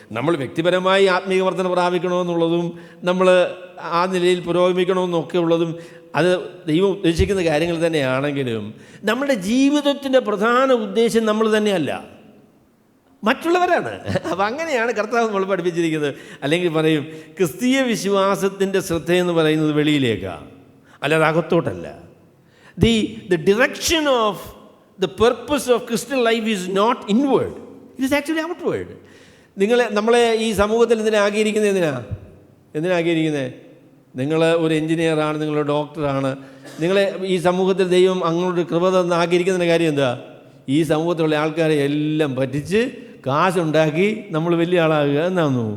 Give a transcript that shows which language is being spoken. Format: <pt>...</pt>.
<ml>നമ്മൾ വ്യക്തിപരമായി ആത്മീയ വർധന പ്രാപിക്കണമെന്നുള്ളതും നമ്മൾ ആ നിലയിൽ പുരോഗമിക്കണമെന്നൊക്കെ ഉള്ളതും അത് ദൈവം ഉദ്ദേശിക്കുന്ന കാര്യങ്ങൾ തന്നെയാണെങ്കിലും നമ്മുടെ ജീവിതത്തിൻ്റെ പ്രധാന ഉദ്ദേശം നമ്മൾ തന്നെയല്ല, മറ്റുള്ളവരാണ്. അപ്പം അങ്ങനെയാണ് കർത്താവ് നമ്മൾ പഠിപ്പിച്ചിരിക്കുന്നത്. അല്ലെങ്കിൽ പറയും, ക്രിസ്തീയ വിശ്വാസത്തിൻ്റെ ശ്രദ്ധയെന്ന് പറയുന്നത് വെളിയിലേക്കാണ്, അല്ലാതെ അകത്തോട്ടല്ല.</ml> <en>The direction of the purpose of Christian life is not inward, it is actually outward.</en> <ml>നമ്മളെ ഈ സമൂഹത്തിൽ എന്തിനാക്കിയിരിക്കുന്നത്? നിങ്ങൾ ഒരു എൻജിനീയറാണ്, നിങ്ങളൊരു ഡോക്ടറാണ്, നിങ്ങളെ ഈ സമൂഹത്തിൽ ദൈവം അങ്ങോട്ട് കൃപ തന്നാക്കിയിരിക്കുന്നതിൻ്റെ കാര്യം എന്താ? ഈ സമൂഹത്തിലുള്ള ആൾക്കാരെ എല്ലാം പറ്റിച്ച് കാശുണ്ടാക്കി നമ്മൾ വലിയ ആളാകുക എന്നാന്നു.</ml>